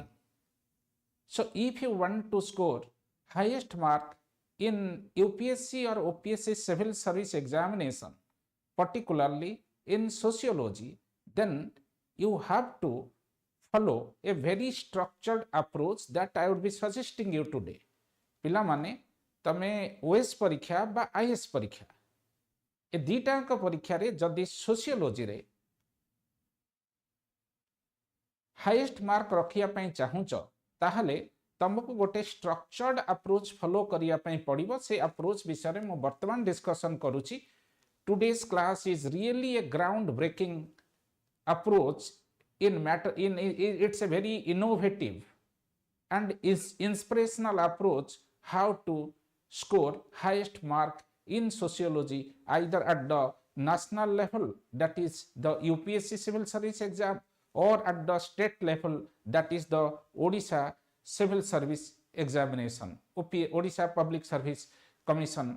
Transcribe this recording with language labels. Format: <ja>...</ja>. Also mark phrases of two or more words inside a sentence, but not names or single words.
<en>So, if you want to score highest mark in UPSC or OPSC Civil Service Examination, particularly in sociology, then you have to follow a very structured approach that I would be suggesting you today.</en> <or>ପିଲା ମାନେ ତମେ ଓଏସ ପରୀକ୍ଷା ବା ଆଇଏଏସ ପରୀକ୍ଷା ଏ ଦିଟାକ ପରୀକ୍ଷା ରେ ଯଦି ସୋସିଓଲୋଜି ରେ</or> <en>highest mark</en> <or>ରଖିଆ ପଇ ଚାହୁଁଚ ତାହାଲେ ତୁମକୁ ଗୋଟେ</or> <en>structured approach follow</en> <or>କରିଆ ପଇ ପଡ଼ିବ ସେ ଆପ୍ରୋଚ ବିଷୟ ରେ ମୋ ବର୍ତ୍ତମାନ ଡିସକସନ କରୁଛି</or> <en>today's class is really a ground breaking approach in matter in it's a very innovative and is inspirational approach how to score highest mark in sociology either at the national level, that is the UPSC Civil Service Exam, or at the state level, that is the Odisha Civil Service Examination, Odisha Public Service Commission.</en>